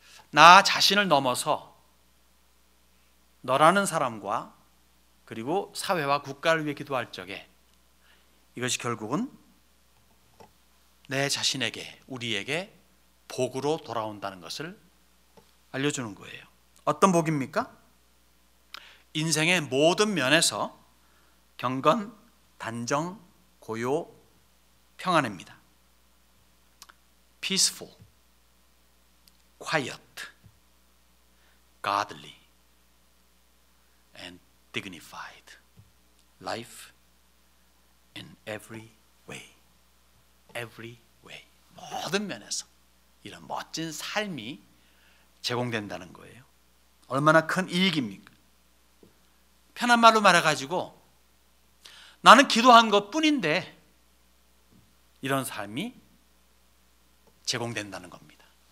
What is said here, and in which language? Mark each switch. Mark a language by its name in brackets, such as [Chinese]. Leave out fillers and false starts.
[Korean] 나 자신을 넘어서 너라는 사람과 그리고 사회와 국가를 위해 기도할 적에 이것이 결국은 내 자신에게 우리에게 복으로 돌아온다는 것을 알려주는 거예요. 어떤 복입니까? 인생의 모든 면에서 경건, 단정, 고요, 평안입니다. [English] Peaceful, quiet, godly, and dignified life in every way. Every way. [Korean] 모든 면에서 이런 멋진 삶이 제공된다는 거예요. 얼마나 큰 이익입니까? 편한 말로 말해가지고 나는 기도한 것뿐인데 이런 삶이 제공된다는 겁니다.